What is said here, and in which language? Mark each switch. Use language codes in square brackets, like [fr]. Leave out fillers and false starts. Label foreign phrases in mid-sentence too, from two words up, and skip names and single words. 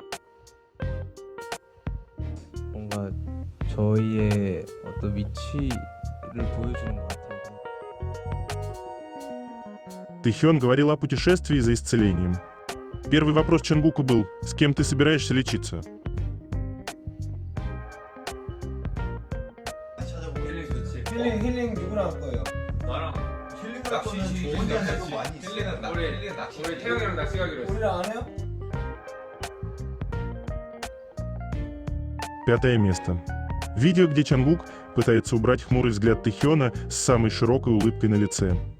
[ko] 뭔가 저희의 어떤 위치를 보여주는 것 같아요. [ru] Тэхён говорил о путешествии за исцелением. Первый вопрос Чонгука был: «С кем ты собираешься лечиться?» [ko] 힐링 누구랑 할 거예요? 나랑 힐링 낚시 좋은 데 하는 거 많이 있어. 힐링은 낚시 우리 태형이랑 낚시 가기로 했어. 우리랑 안 해요? [ru] Пятое место. Видео, где Чонгук пытается убрать хмурый взгляд Тэхёна с самой широкой улыбкой на лице.